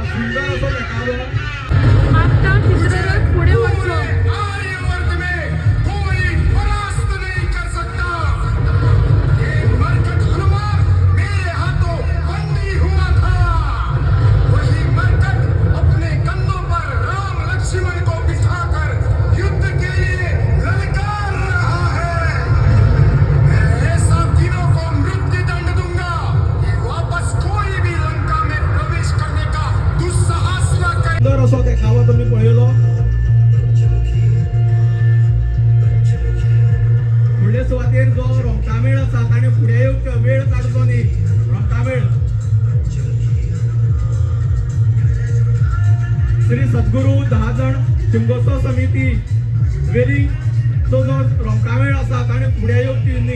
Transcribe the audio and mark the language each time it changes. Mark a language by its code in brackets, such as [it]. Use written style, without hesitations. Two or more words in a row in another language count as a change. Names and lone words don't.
[kok] सुंदर असो देखावो. आता चित्ररथ पुढे वचो. [hi] आर्यवर्त में कोई परास्त नहीं कर सकता. ये मरकट हनुमान मेरे हाथों बंदी हुआ था. वही मरकट अपने कंधों पर राम लक्ष्मण को बिठाकर युद्ध के लिए ललकार रहा है. मैं ऐसा तीनों को मृत्यु दंड दूंगा कि वापस कोई भी लंका में प्रवेश करने का दुस्साहस न करे. [kok] सुंदर असो देखावो तुम्ही पळयलो. फुडले सुवातेर जो रोमटामेळ आसा ताणें फुडें येवचो वेळ काडचो न्ही. रोमटामेळ श्री सद्गुरू 10 जण शिमगोत्सव समिती वेरींग तो जो रोमटामेळ आसा ताणें फुडें येवची न्ही.